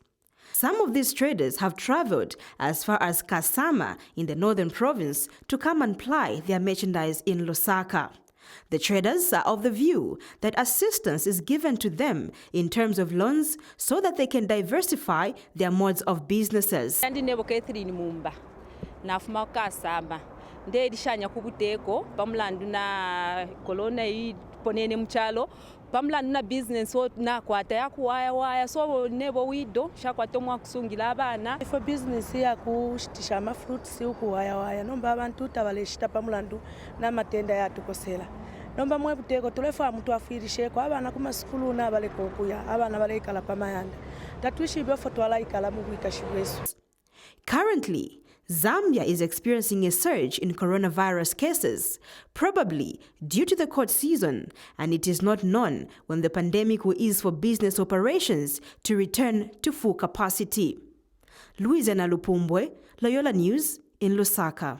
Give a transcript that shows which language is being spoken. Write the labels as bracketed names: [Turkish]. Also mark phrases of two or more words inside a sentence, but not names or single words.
[English] Some of these traders have traveled as far as Kasama in the northern province to come and ply their merchandise in Lusaka. The traders are of the view that assistance is given to them in terms of loans so that they can diversify their modes of businesses. [Bemba] Ndedishanya kubuteko pamulandu na kolona yi ponene mchalo pamulandu na business na kwata yakuwaya waya so nebo wido shakwata mwa kusungila abana for business ya kushitisha ama fruits ukuwaya waya nomba abantu tabaleshita pamulandu na matenda yatukosela nomba mwe buteko tulefa mtu afirishe kwa abana kuma skulu na bale kokuya abana bale ikala pamayanda tatwishi befo twala ikala mu kwikashibweso. [English] Currently, Zambia is experiencing a surge in coronavirus cases, probably due to the court season, and it is not known when the pandemic will ease for business operations to return to full capacity. Louisiana Lupumbwe, Loyola News in Lusaka.